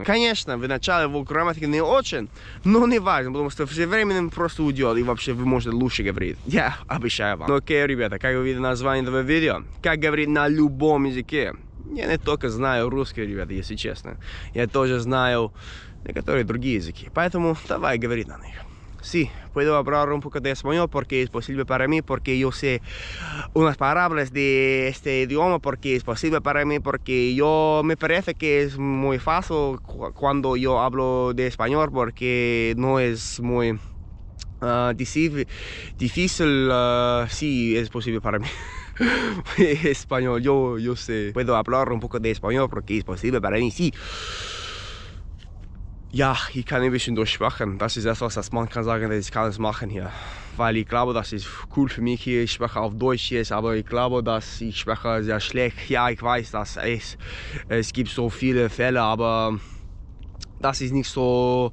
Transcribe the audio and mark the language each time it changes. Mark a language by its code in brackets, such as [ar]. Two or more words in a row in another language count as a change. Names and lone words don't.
[ru] Конечно, в начале вот грамматика не очень, но не важно, потому что все время просто уйдет, и вообще вы можете лучше говорить. Я обещаю вам. Окей, ребята, как вы видите название этого видео, как говорить на любом языке. Я не только знаю русский, ребята, если честно. Я тоже знаю некоторые другие языки. Поэтому давай говорить на них. [es] Sí, puedo hablar un poco de español porque es posible para mí, porque yo sé unas palabras de este idioma, porque es posible para mí, porque yo me parece que es muy fácil cuando yo hablo de español, porque no es muy difícil, sí, es posible para mí. Español, yo sé, puedo hablar un poco de español porque es posible para mí, sí. [de] Ja, ich kann ein bisschen durchsprechen. Das ist etwas, das man kann sagen, ich kann es machen hier. Weil ich glaube, das ist cool für mich hier. Ich spreche auf Deutsch jetzt, aber ich glaube, dass ich spreche sehr schlecht. Ja, ich weiß, dass es gibt so viele Fälle, aber das ist nicht so.